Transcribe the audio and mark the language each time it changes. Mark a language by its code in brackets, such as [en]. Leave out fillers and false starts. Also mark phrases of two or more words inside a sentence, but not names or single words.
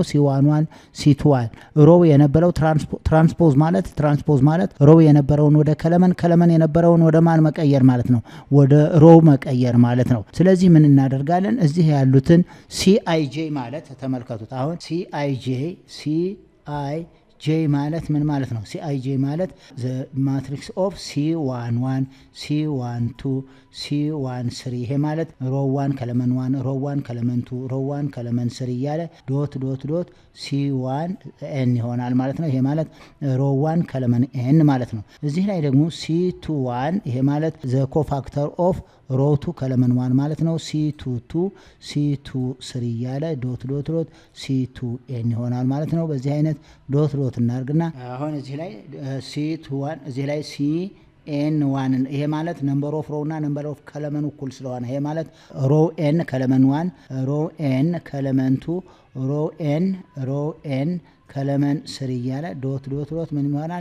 [am] C11 C21 ሮው የነበረው ትራንስፖዝ ማለት ሮው የነበረውን ወደ ከለመን የነበረውን ወደ ማን መቀየር ማለት ነው? ወደ ሮው መቀየር ማለት ነው። ስለዚህ ምን እናደርጋለን? እዚህ ያሉትን CIJ ማለት ተመልከቱት። አሁን CIJ ማለት ምን ማለት ነው? CIJ ማለት [en] the matrix of C11 C12 C13 [am] ይሄ ማለት ሮው 1 ከለመን 1 ሮው 1 ከለመን 2 ሮው 1 ከለመን 3 እያለ ዶት C1 n ይሆናል ማለት ነው። ይሄ ማለት ሮው 1 ከለመን n ማለት ነው። እዚህ ላይ ደግሞ C21 ይሄ ማለት [en] the cofactor of [am] ሮው 2 ከለመን 1 ማለት ነው። C22 C23 እያለ ዶት C2n ይሆናል ማለት ነው። በዚህ አይነት ዶት እናርግና አሁን እዚህ ላይ C21 እዚህ ላይ N1 ይሄ ማለት [en] number of row [am] እና [en] number of column [am] እኩል ስለሆነ ይሄ ማለት ሮው n ከለመን 1 ሮው n ከለመን 2 ሮው n ከለመን 3 እያለ ዶት ምን ይሆናል?